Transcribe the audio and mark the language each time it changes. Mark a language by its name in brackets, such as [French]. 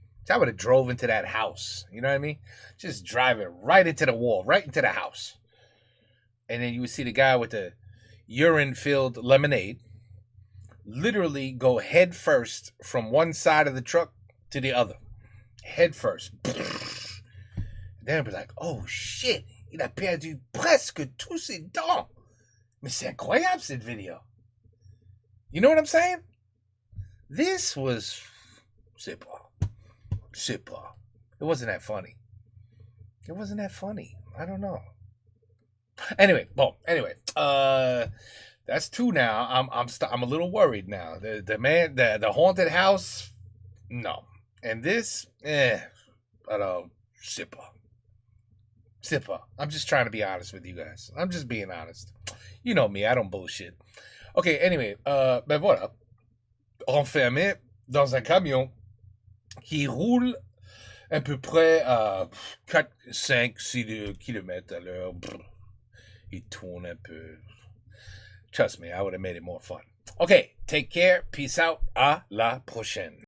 [English] I would have drove into that house. You know what I mean? Just driving right into the wall, right into the house. And then you would see the guy with the urine-filled lemonade literally go head first from one side of the truck to the other. Head first. Then I'd be like, oh shit, [French] il a perdu presque tous ses dents. Mais c'est incroyable cette vidéo. [English] You know what I'm saying? This was... [French] C'est pas. [English] It wasn't that funny. It wasn't that funny. I don't know. Anyway, that's two now. I'm a little worried now. The haunted house, no. And this, [French] c'est pas. [English] I'm just trying to be honest with you guys. I'm just being honest. You know me, I don't bullshit. Okay, anyway, [French] ben voilà. Enfermé dans un camion qui roule à peu près à 4, 5, 6 km à l'heure. Il tourne un peu. [English] Trust me, I would have made it more fun. Okay, take care. Peace out. [French] À la prochaine.